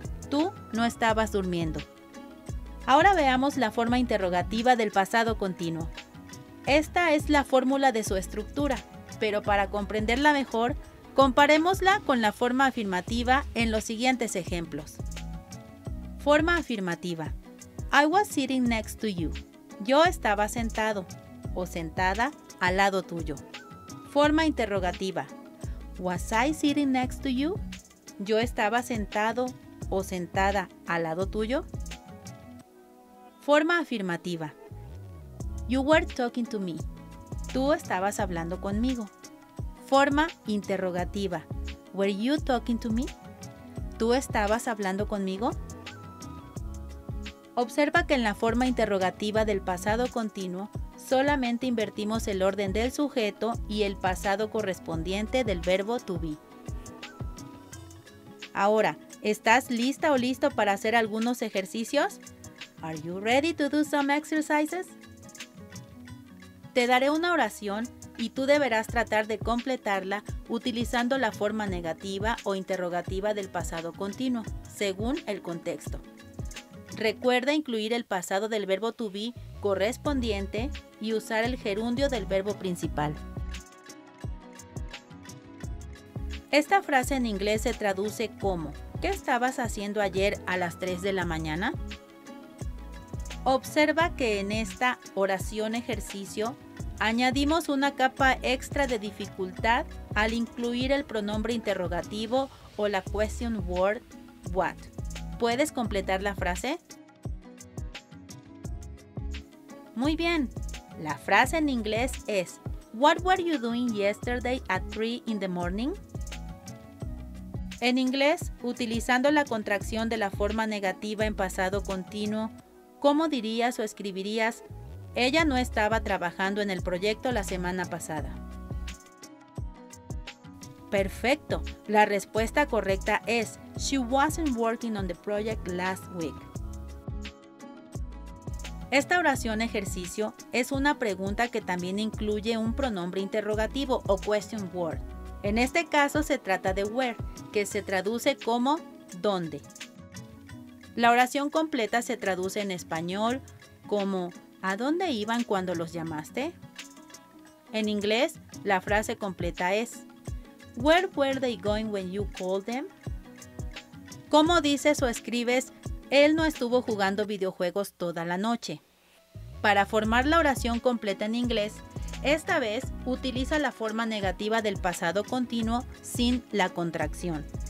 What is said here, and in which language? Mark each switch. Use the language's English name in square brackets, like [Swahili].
[Spanish] Tú no estabas durmiendo. Ahora veamos la forma interrogativa del pasado continuo. Esta es la fórmula de su estructura, pero para comprenderla mejor, comparémosla con la forma afirmativa en los siguientes ejemplos. Forma afirmativa: [English] I was sitting next to you. [Spanish] Yo estaba sentado o sentada al lado tuyo. Forma interrogativa: [English] Was I sitting next to you? [Spanish] Yo estaba sentado o sentada al lado tuyo. Forma afirmativa: [English] You were talking to me. [Spanish] Tú estabas hablando conmigo. Forma interrogativa: [English] Were you talking to me? [Spanish] ¿Tú estabas hablando conmigo? Observa que en la forma interrogativa del pasado continuo solamente invertimos el orden del sujeto y el pasado correspondiente del verbo to be. Ahora, ¿estás lista o listo para hacer algunos ejercicios? [English] Are you ready to do some exercises? [Spanish] Te daré una oración y tú deberás tratar de completarla utilizando la forma negativa o interrogativa del pasado continuo, según el contexto. Recuerda incluir el pasado del verbo to be correspondiente y usar el gerundio del verbo principal. Esta frase en inglés se traduce como: ¿qué estabas haciendo ayer a las 3 de la mañana? Observa que en esta oración ejercicio añadimos una capa extra de dificultad al incluir el pronombre interrogativo o la question word what. ¿Puedes completar la frase? Muy bien. La frase en inglés es: [English] What were you doing yesterday at 3 in the morning? [Spanish] En inglés, utilizando la contracción de la forma negativa en pasado continuo, ¿cómo dirías o escribirías: ella no estaba trabajando en el proyecto la semana pasada? Perfecto. La respuesta correcta es: [English] She wasn't working on the project last week. [Spanish] Esta oración ejercicio es una pregunta que también incluye un pronombre interrogativo o question word. En este caso se trata de where, que se traduce como ¿dónde? La oración completa se traduce en español como ¿a dónde iban cuando los llamaste? En inglés, la frase completa es [English] Where were they going when you called them? [Spanish] ¿Cómo dices o escribes él no estuvo jugando videojuegos toda la noche? Para formar la oración completa en inglés, esta vez utiliza la forma negativa del pasado continuo sin la contracción.